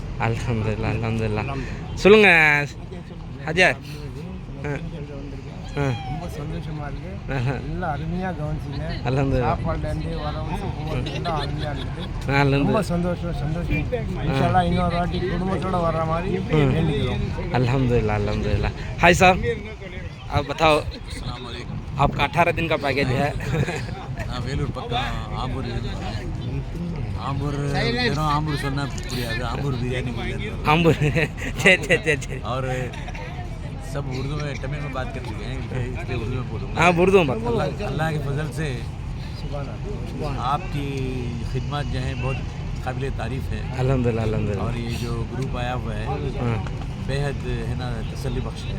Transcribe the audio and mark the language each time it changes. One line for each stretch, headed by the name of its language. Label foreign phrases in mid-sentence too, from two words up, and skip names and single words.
Arabic: الحمد لله الحمد لله.
Tamil: சொல்லுங்கள் அஜார். ரொம்ப சந்தோஷமாக இருக்குது. எல்லாம் அருமையாக கவனிச்சிங்க. அல்ஹம்துலில்லாஹ். சாப்பாடுலேருந்து வரவும் அருமையாக இருக்குது. அல்ஹம்துலில்லாஹ். ரொம்ப சந்தோஷம். இன்ஷால்லா இன்னொரு வாட்டி குடும்பத்தோடு வர்ற மாதிரி வேண்டிக்கிறோம்.
Arabic: الحمد لله الحمد لله.
Urdu: ہائے صاحب، آپ بتاؤ، آپ کا 18 دن کا پیکج ہے?
Tamil: வேலூர் பக்கம் ஆம்பூர் ஆம்பூர் சொன்னால் புரியாது. ஆம்பூர் பிரியாணி आम्बूर சரி
Urdu: اور سب اردو میں تمل میں بات کرتے ہیں، اس لیے اردو میں بولوں گا. ہاں اردو میں اللہ کے فضل سے آپ کی خدمت جو ہے بہت قابل تعریف ہے.
Arabic: الحمد لله الحمد لله.
Urdu: اور یہ جو گروپ آیا ہوا ہے بیحد ہے نا تسلی بخش ہے.